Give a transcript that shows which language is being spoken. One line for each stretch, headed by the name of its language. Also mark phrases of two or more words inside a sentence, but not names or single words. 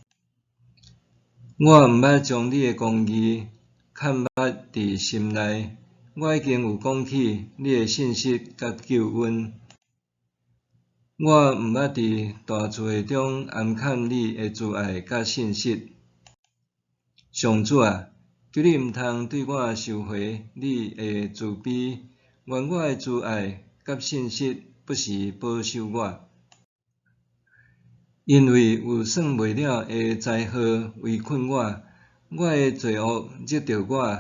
Min Nan Chinese: 我毋捌将你的公义看捌伫心内。我已经有讲起你的信息甲救恩。我毋捌伫大聚会中暗看你的慈爱甲信息。上主啊，求你毋通对我收回你的慈悲，愿我的慈爱甲信息不时保守我。因为有算袂了的灾祸围困我，我的罪恶惹着我。